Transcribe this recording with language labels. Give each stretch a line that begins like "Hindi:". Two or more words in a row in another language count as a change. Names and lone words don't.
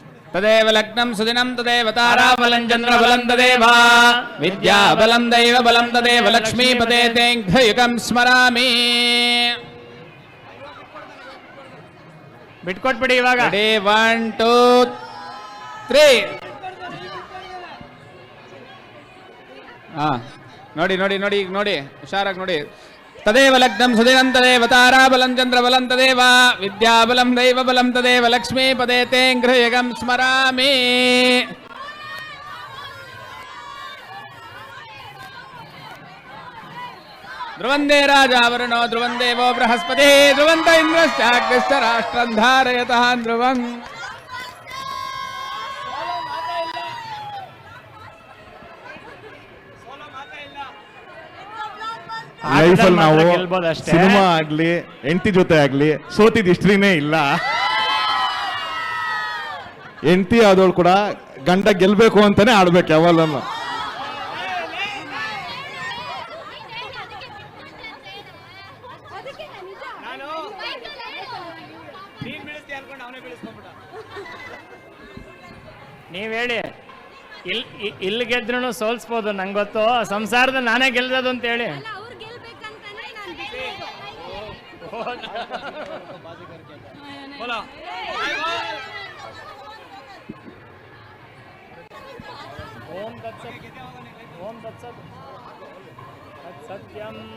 Sanskrit: तदेव लग्नं सुदिनं तदेव ताराबलं चन्द्रबलं तदेव विद्याबलं दैवबलं तदेव लक्ष्मीपते तेऽङ्घ्रियुगं स्मरामि.
Kannada: ಬಿಟ್ಕೊಟ್ಬಿಡಿ ಇವಾಗ. 1 2 3 ನೋಡಿ ನೋಡಿ ನೋಡಿ ಈಗ ನೋಡಿ ಹುಷಾರಾಗಿ ನೋಡಿ.
Sanskrit: तदेव लग्नं सुदिनं तदेव ताराबलं चन्द्रबलं तदेव विद्याबलं दैवबलं तदेव लक्ष्मीपते तेऽङ्घ्रियुगं स्मरामि. ध्रुवन्दे राजावरुणो ध्रुवं देवो बृहस्पतिः ध्रुवन्त इन्द्रश्चाग्निश्च राष्ट्रं धारयतः ध्रुवम्.
Kannada: ಲೈಫಲ್ಲಿ ನಾವು ಗೆಲ್ಬೋದಷ್ಟೇ. ಸಿನಿಮಾ ಆಗ್ಲಿ ಹೆಂಡತಿ ಜೊತೆ ಆಗ್ಲಿ ಸೋತಿದ್ ಹಿಸ್ಟ್ರಿನೇ ಇಲ್ಲ. ಹೆಂಡತಿ ಆದವಳು ಕೂಡ ಗಂಡ ಗೆಲ್ಬೇಕು ಅಂತಾನೆ ಆಡ್ಬೇಕು ಯಾವಲ್ಲೂ. ನೀವ್ ಹೇಳಿ, ಇಲ್ಲಿ ಗೆದ್ರು ಸೋಲ್ಸ್ಬೋದು, ನಂಗೆ ಗೊತ್ತು. ಸಂಸಾರದಲ್ಲಿ ನಾನೇ ಗೆಲ್ದದು ಅಂತ ಹೇಳಿ.
Sanskrit: ಓಂ ತತ್ಸತ್ ಓಂ ತತ್ಸತ್ ಸತ್ಯಂ.